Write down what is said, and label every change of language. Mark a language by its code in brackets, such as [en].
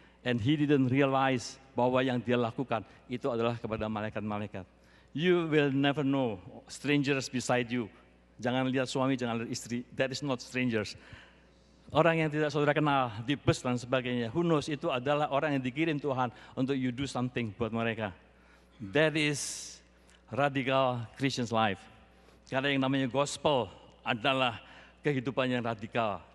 [en] And he didn't realize [id] bahwa yang dia lakukan itu adalah kepada malaikat-malaikat. [en] You will never know strangers beside you. [id] Jangan lihat suami, jangan lihat istri. [en] That is not strangers. [id] Orang yang tidak saudara kenal di bus dan sebagainya. [en] Who knows, [id] itu adalah orang yang dikirim Tuhan untuk [en] you do something [id] buat mereka. [en] That is radical Christian life. [id] Karena yang namanya gospel adalah kehidupan yang radikal.